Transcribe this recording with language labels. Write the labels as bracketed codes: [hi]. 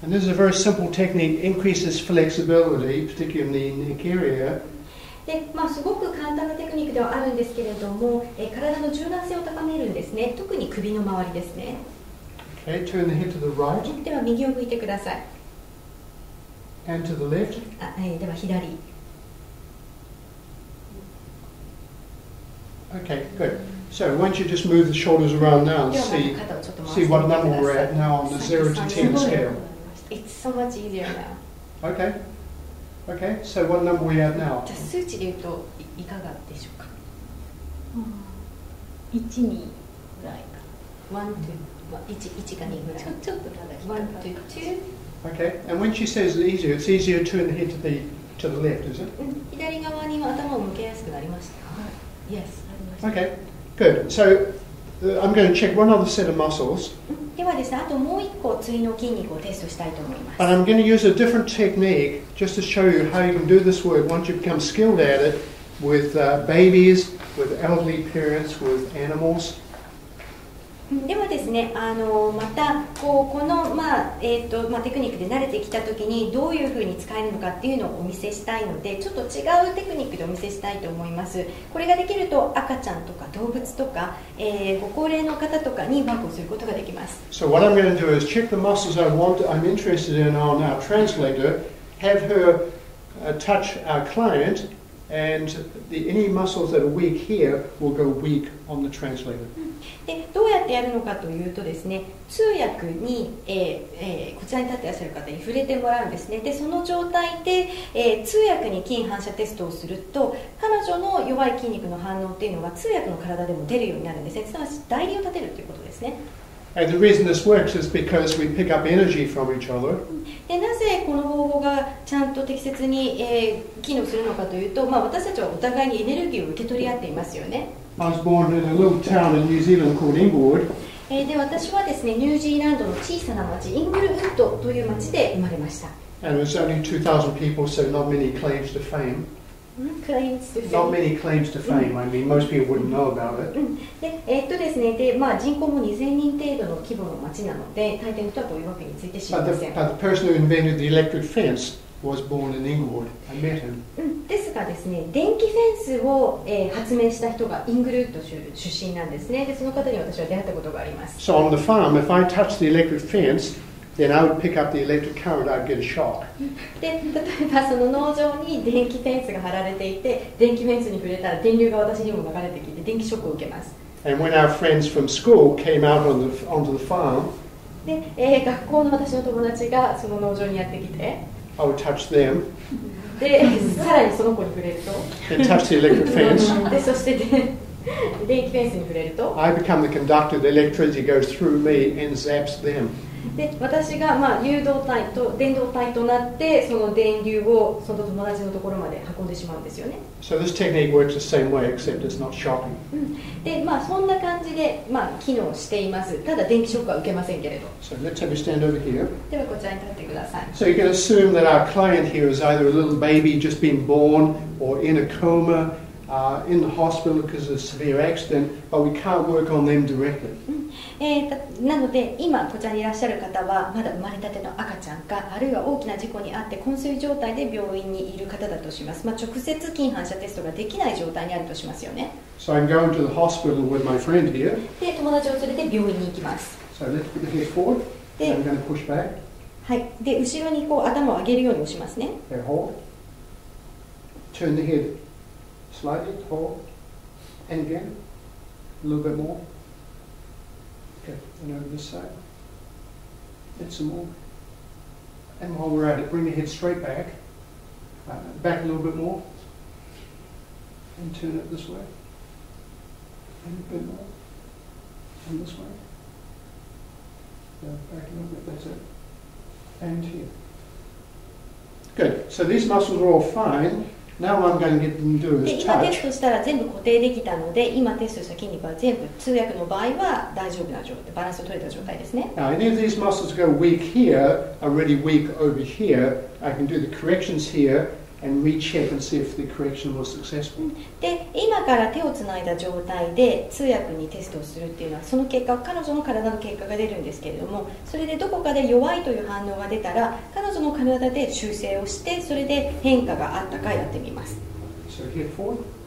[en] And this is a very simple technique. Increases flexibility, particularly in the neck area. [ja] ですごく簡単なテクニックではあるんですけれども、体の柔軟性を高めるんですね。特に首の周りですね。 [en] Okay, turn the head to the right [ja] では右を向いてください。 [en] and to the left. [ja] では左。 [en] Okay, good. So why don't you just move the shoulders around now and [ja] ではまず [en] see [ja] 肩をちょっと回してみて [en] what [ja] くだ [en] number [ja] さ [en] we're [ja] い。 [en] at now on the 0 to 10 scale. It's so much easier now. Okay. Okay, so what number are we at now? [ja] じゃあ数値で言うといかがでしょうか。 1、2ぐらいか。 1 か2ぐらい。ちょっとまだ [en] 1 to 2。 Okay, and when she says it's easier to turn the head to the left, is it? [ja] 左側に頭を向けやすくなりました。 [en] Yes. Okay, good. So I'm going to check one other set of muscles. [ja] ではですね、あともう一個次の筋肉をテストしたいと思います。 [en] And I'm going to use a different technique just to show you how you can do this work once you become skilled at it with babies, with elderly parents, with animals. [ja] ではですね、またこの、テクニックで慣れてきたときにどういうふうに使えるのかっていうのをお見せしたいので、ちょっと違うテクニックでお見せしたいと思います。これができると赤ちゃんとか動物とか、ご高齢の方とかにワークをすることができます。 [en] So what I'm going to do is check the muscles I'm interested in on our translator, have her touch our client, and any muscles that are weak here will go weak on the translator. [ja] でどうやってやるのかというとですね、通訳に、こちらに立っていらっしゃる方に触れてもらうんですね。でその状態で、通訳に筋反射テストをすると、彼女の弱い筋肉の反応っていうのが通訳の体でも出るようになるんですね。すなわち代理を立てるということですね。 [en] And the reason this works is because we pick up energy from each other. [ja] でなぜこの方法がちゃんと適切に、機能するのかというと、私たちはお互いにエネルギーを受け取り合っていますよね。 [en] I was born in a little town in New Zealand called Inglewood. [ja] で私はですね、ニュージーランドの小さな町イングルウッドという町で生まれました。 [en] And there's only 2,000 people, so not many claims to fame. Not many claims to fame. I mean, most people wouldn't know about it. [ja] でですね、で人口も2000人程度の規模の町なので、大抵の人はこういうわけについて知りません。 [en] But the person who invented the electric fence was born in Inglewood. I met him. [ja] ですがですね、電気フェンスを、発明した人がイングルウッド出身なんですね。でその方に私は出会ったことがあります。 [en] So on the farm, if I touched the electric fence, then I would pick up the electric current. I'd get a shock. [ja] で例えばその農場に電気フェンスが張られていて、電気フェンスに触れたら電流が私にも流れてきて電気ショックを受けます。 [en] And when our friends from school came out onto the farm, [ja] で、学校の私の友達がその農場にやってきて、 [en] I would touch them [ja] でさらにその子に触れると、 [en] and touch the electric fence. [ja] でそして電気フェンスに触れると [en] I become the conductor, the electricity goes through me and zaps them. [ja] で私が誘導体と電動体となってその電流をその友達のところまで運んでしまうんですよね。 [en] So this technique works the same way, except it's not shocking. [ja] でそんな感じで機能しています。ただ電気ショックは受けませんけれど。 [en] So let's have you stand over here. [ja] ではこちらに立ってください。 [en] So you can assume that our client here is either a little baby just been born or in a coma, in the hospital because of a severe accident, but we can't work on them directly. [ja] なので今こちらにいらっしゃる方はまだ生まれたての赤ちゃんかあるいは大きな事故に遭って昏睡状態で病院にいる方だとします。直接筋反射テストができない状態にあるとしますよね。 [en] So I'm going to the hospital with my friend here. [ja] で友達を連れて病院に行きます。 [en] So let's put the head forward. I'm going to push back. [ja] はい。で後ろに頭を上げるように押しますね。 [en] Okay, hold. Turn the head slightly, hold. And again. A little bit more. Okay, and over this side. And some more. And while we're at it, bring the head straight back. Back a little bit more. And turn it this way. And a bit more. And this way. Back a little bit, that's it. And here. Good. So these muscles are all fine. Now what I'm going to get them to do [ja] で [en] is [ja] 今テス [en] touch. [ja] トしたら全部固定できたので今テストした筋肉は全部通訳の場合は大丈夫な状態、バランスを取れた状態ですね。 [en] Now, any of these muscles go weak here are really weak over here. I can do the corrections here and recheck and see if the correction was successful. [ja] で今から手をつないだ状態で通訳にテストをするっていうのはその結果彼女の体の結果が出るんですけれどもそれでどこかで弱いという反応が出たら彼女の体で修正をしてそれで変化があったかやってみます。 [en] So head forward.